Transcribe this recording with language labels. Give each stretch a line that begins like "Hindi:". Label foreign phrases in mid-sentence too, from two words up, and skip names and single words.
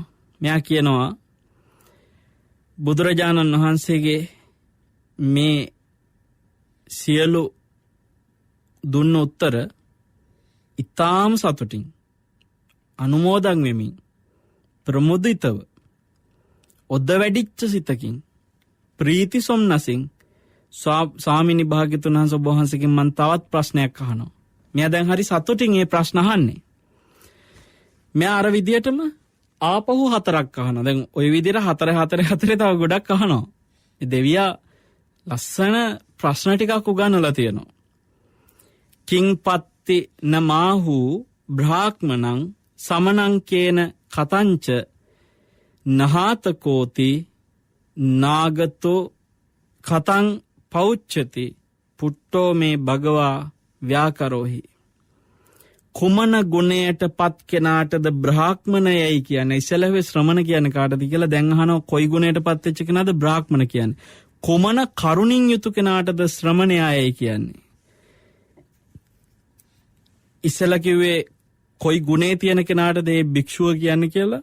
Sinhala: මෙයා කියනවා බුදුරජාණන් වහන්සේගේ මේ සියලු දුන්න උත්තර ඊටාම සතුටින් අනුමෝදන් වෙමින් ප්‍රමුදිතව ඔද්ද වැඩිච්ච සිතකින් ප්‍රීති සොම්නසින් ස්වාමීනි භාග්‍යතුන් වහන්සේ ඔබ වහන්සේගෙන් මම තවත් ප්‍රශ්නයක් අහනවා. මෙයා දැන් හරි සතුටින් මේ ප්‍රශ්න අහන්නේ. මෙයා අර විදියටම ආපහු 4ක් අහනවා. දැන් ওই විදියට 4 තව ගොඩක් අහනවා. මේ දෙවියා ලස්සන ප්‍රශ්න ටිකක් උගන්වලා තියෙනවා.
Pali: කිංපත්ති නමාහු බ්‍රාහ්මණං සමනං කේන කතංච නහාතකෝති නාගතෝ කතං පෞච්චති පුට්ටෝ මේ භගවා ව්‍යාකරෝහි.
Sinhala: කුමන ගුණයට පත් කෙනාටද බ්‍රාහ්මණයයි කියන්නේ? ඉස්සෙල්ලා ශ්‍රමණ කියන්නේ කාටද කියලා දැන් අහනවා. කොයි ගුණයට පත් වෙච්ච කෙනාද බ්‍රාහ්මණ කියන්නේ? කුමන කරුණින් යුතු කෙනාටද ශ්‍රමණයයි කියන්නේ? ඉස්සෙල්ලා කිව්වේ කොයි ගුණේ තියෙන කෙනාටද මේ භික්ෂුව කියන්නේ කියලා.